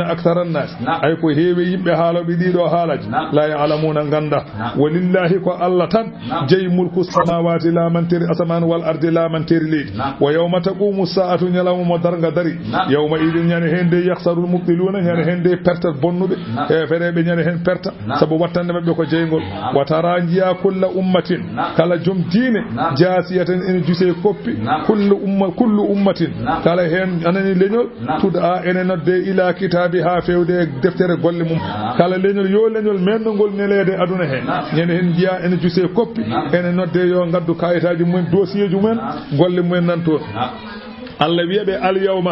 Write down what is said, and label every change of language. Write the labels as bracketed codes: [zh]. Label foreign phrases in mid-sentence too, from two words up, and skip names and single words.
[ar] أكثر الناس [ff] ay ko heewi yimɓe haaloɓe ɗiɗo haalaji [ar] لا يعلمون [ff] ganda [ar] ولله [ff] ko Allah tan jeyi [ar] ملك السماوات [ff] lamanteri asaman [ar] والأرض [ff] lamanteri leydi [ar] ويوم تقوم الساعة [ff] ñalawma mo darga dari [ar] يومئذ [ff] ñane hende [ar] يخسر المبطلون [ff] ñane hende perta bonnuɓe e fereɓe ñane hen perta sabu wattande mabɓe ko jeygol [ar] وترى [ff] jiya [ar] كل أمة [ff] kala joom diine [ar] جاثية [ff] ene juse koppi [ar] كل أمة [ff] kala hen anani leñol tuda ene nodde [ar] إلى كتابها [ff] ha fewde deftere golle mum kala leñol yo leñol mendogol nelede aduna he ñene hen jiya ene juse koppi ene nodde yo gaddu kayitaji mumen dossier ju men golle mumen nan toon Allah wiyaɓe [ar] اليوم